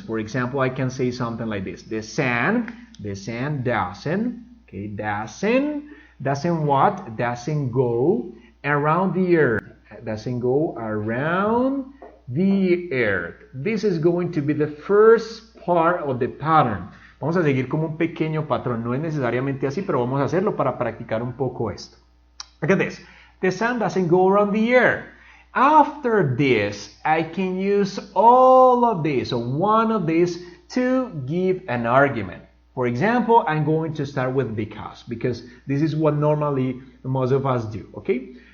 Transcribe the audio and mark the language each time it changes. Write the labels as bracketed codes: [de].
[en] For example, I can say something like this. The sun doesn't, okay, doesn't what? Doesn't go around the earth. Doesn't go around the earth. This is going to be the first part of the pattern. [es] Vamos a seguir como un pequeño patrón. No es necesariamente así, pero vamos a hacerlo para practicar un poco esto. [en] Look at this. The sun doesn't go around the earth. After this, I can use all of this or one of these to give an argument. For example, I'm going to start with because this is what normally most of us do. Okay?